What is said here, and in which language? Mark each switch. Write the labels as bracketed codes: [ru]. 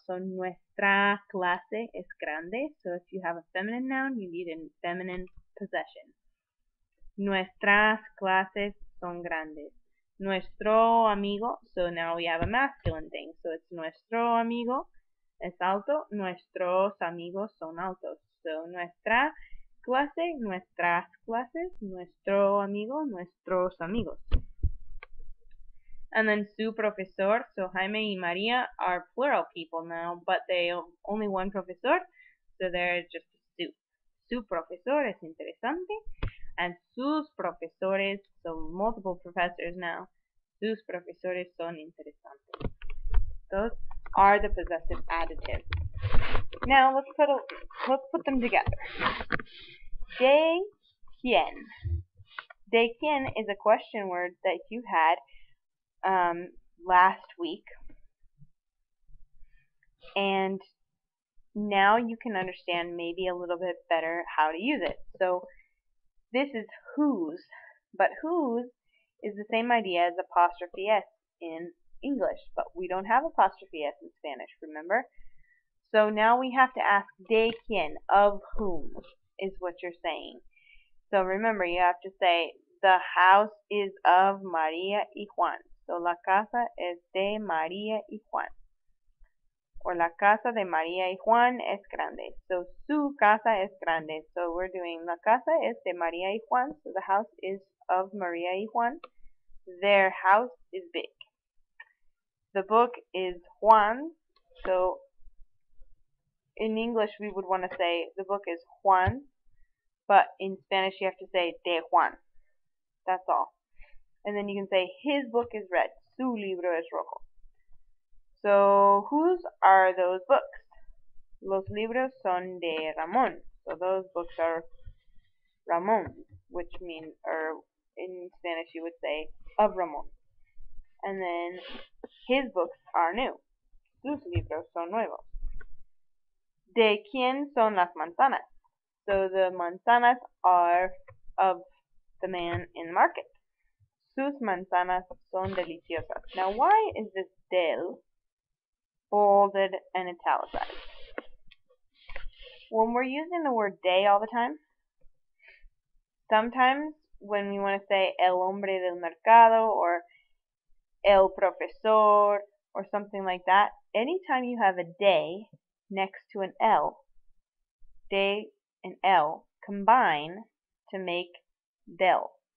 [es] So nuestra clase es grande. [en] So if you have a feminine noun, you need a feminine possession. [es] Nuestras clases son grandes. Nuestro amigo, [en] so now we have a masculine thing. So it's [es] nuestro amigo es alto. Nuestros amigos son altos. So nuestra clase, nuestras clases, nuestro amigo, nuestros amigos. [en] And then su profesor, so Jaime y Maria are plural people now, but they only one profesor, so they're just su. [es] Su profesor es interesante, and sus profesores, [en] so multiple professors now, [es] sus profesores son interesantes. [en] Those are the possessive adjectives. Now let's put them together. De quién. De quién is a question word that you had last week, and now you can understand maybe a little bit better how to use it. So this is whose, but whose is the same idea as apostrophe S in English, but we don't have apostrophe S in Spanish, remember? So now we have to ask de quién, of whom, is what you're saying. So remember, you have to say, the house is of María y Juan. [es] So la casa es de María y Juan. Or la casa de María y Juan es grande. So su casa es grande. [en] So we're doing [es] la casa es de María y Juan. [en] So the house is of María y Juan. Their house is big. The book is Juan's. So in English we would want to say the book is Juan. But in Spanish you have to say de Juan. That's all. And then you can say his book is red. [es] Su libro es rojo. [en] So whose are those books? [es] Los libros son de Ramón. [en] So those books are Ramón, which means, or in Spanish you would say of Ramón. And then his books are new. [es] Sus libros son nuevos. ¿De quién son las manzanas? [en] So the manzanas are of the man in the market. [es] Sus manzanas son deliciosas. [en] Now why is this del bolded and italicized? When we're using the word de all the time, sometimes when we want to say [es] el hombre del mercado [en] or el profesor or something like that, anytime you have a de next to an L, de and L combine to make del.